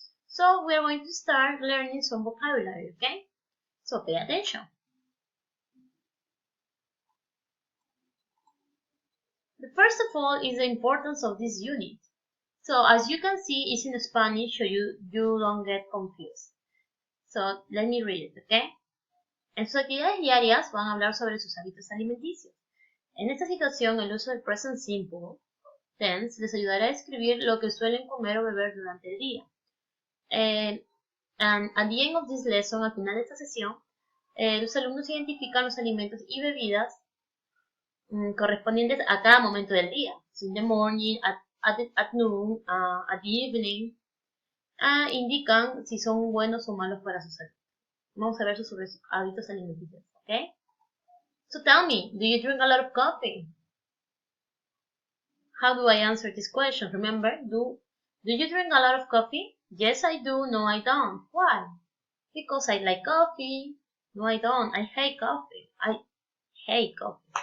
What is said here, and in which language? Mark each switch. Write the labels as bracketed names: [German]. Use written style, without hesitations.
[English] So we are going to start learning some vocabulary, okay? So pay attention. The first of all is the importance of this unit. So as you can see, it's in Spanish, so you don't get confused. So let me read it, okay? [Spanish] En sus actividades diarias van a hablar sobre sus hábitos alimenticios. En esta situación, el uso del present simple tense les ayudará a describir lo que suelen comer o beber durante el día. [English] And at the end of this lesson, [Spanish] al final de esta sesión, los alumnos identifican los alimentos y bebidas correspondientes a cada momento del día. [English] So in the morning, at noon, at the evening, [Spanish] indican si son buenos o malos para su salud. Vamos a ver sobre sus hábitos alimenticios, ¿ok? [English] So tell me, do you drink a lot of coffee? How do I answer this question? Remember, do you drink a lot of coffee? Yes, I do. No, I don't. Why? Because I like coffee. No, I don't. I hate coffee. I hate coffee.